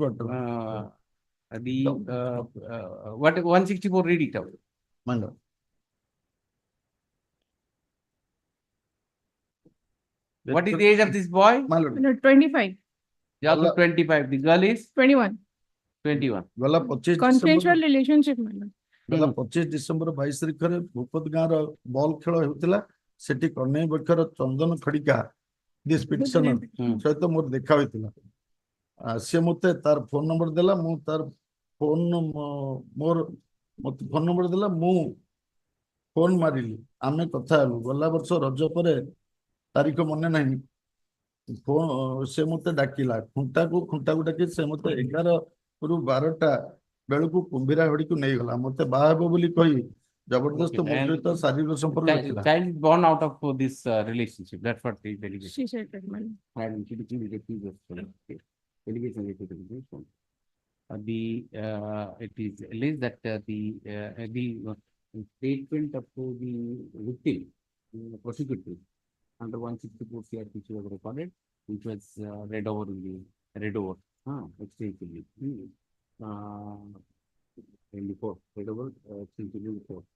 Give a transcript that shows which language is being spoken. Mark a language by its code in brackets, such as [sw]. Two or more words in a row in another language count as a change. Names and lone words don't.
[en] on. What 164, read it out. Madam. What is the age of this boy? My lord. 25, He also 25. The girl is 21. 21. [or] ଗଲା 25 [en] Consensual relationship, madam. [or] ଗଲା 25 ଡିସେମ୍ବର 22 ତାରିଖରେ ଭୂପତ ଗାଁର ବଲ୍ ଖେଳ ହେଉଥିଲା ସେଠି କନେଇ ବକ୍ଷର ଚନ୍ଦନ ଖଡିକା [en] this petitioner [or] ସହିତ ମୋର ଦେଖା ହୋଇଥିଲା ସିଏ ମତେ ତାର ଫୋନ ନମ୍ବର ଦେଲା ମୁଁ ତାର ଫୋନ ମୋର ମତେ ଫୋନ ନମ୍ବର ଦେଲା ମୁଁ ଫୋନ ମାରିଲି ଆମେ କଥା ହେଲୁ ଗଲା ବର୍ଷ ରଜ ପରେ ତାରିଖ ମନେ ନାହିଁ ସେ ମତେ ଡାକିଲା ଖୁଣ୍ଟାକୁ ଡାକି ସେ ମତେ 11 ରୁ 12ଟା ବେଳକୁ କୁମ୍ଭୀରା ହଡିକୁ ନେଇଗଲା ମତେ ବାହା ହେବ ବୋଲି କହି ଜବରଦସ୍ତ ମୋ ସହିତ ଶାରୀରିକ ସମ୍ପର୍କ ରଖିଲା [en] Child is born out of this relationship. That's what the delegation. She said that, madam. It is alleged that the statement of the victim, prosecutor, under 164 CRP was recorded, which was read over extensively in the court, read over extensively in the court.